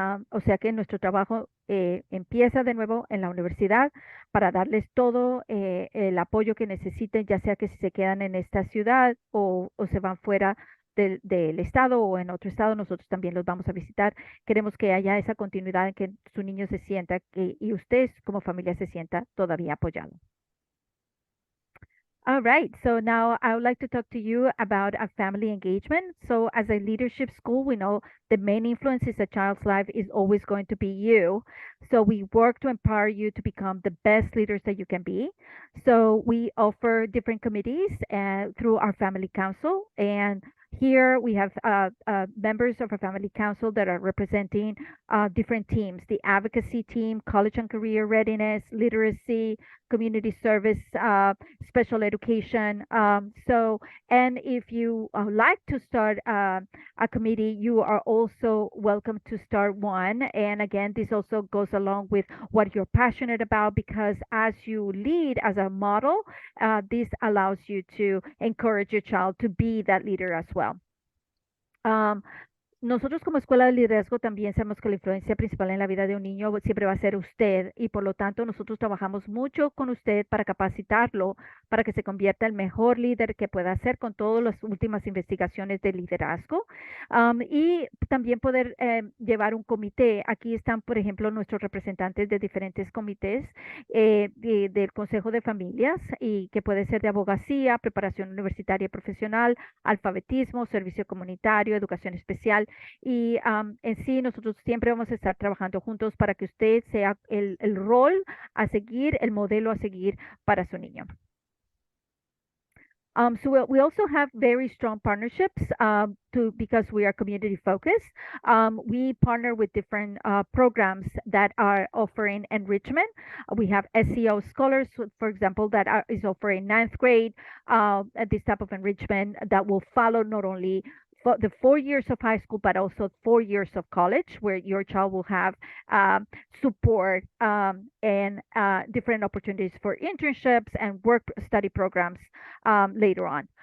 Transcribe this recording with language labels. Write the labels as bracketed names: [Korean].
[Spanish] O sea que nuestro trabajo empieza de nuevo en la universidad para darles todo el apoyo que necesiten, ya sea que si se quedan en esta ciudad o se van fuera del estado o en otro estado, nosotros también los vamos a visitar. Queremos que haya esa continuidad en que su niño se sienta y usted como familia se sienta todavía apoyado. [English] All right, so now I would like to talk to you about a family engagement. So as a leadership school, we know the main influence in a child's life is always going to be you. So we work to empower you to become the best leaders that you can be. So we offer different committees through our family council, and here we have members of our family council that are representing different teams: the advocacy team, college and career readiness, literacy, community service, special education. And if you like to start a committee, you are also welcome to start one. And again, this also goes along with what you're passionate about, because as you lead as a model, this allows you to encourage your child to be that leader as well. [Spanish] Nosotros como escuela de liderazgo también sabemos que la influencia principal en la vida de un niño siempre va a ser usted, y por lo tanto nosotros trabajamos mucho con usted para capacitarlo, para que se convierta el mejor líder que pueda ser con todas las últimas investigaciones de liderazgo, y también poder llevar un comité. Aquí están, por ejemplo, nuestros representantes de diferentes comités del Consejo de Familias, y que puede ser de abogacía, preparación universitaria y profesional, alfabetismo, servicio comunitario, educación especial. Y en sí nosotros siempre vamos a estar trabajando juntos para que usted sea el rol a seguir, el modelo a seguir para su niño. [English] So we also have very strong partnerships because we are community focused. We partner with different programs that are offering enrichment. We have SEO scholars, for example, that is offering ninth grade this type of enrichment that will follow not only for the 4 years of high school, but also 4 years of college, where your child will have support and different opportunities for internships and work study programs later on.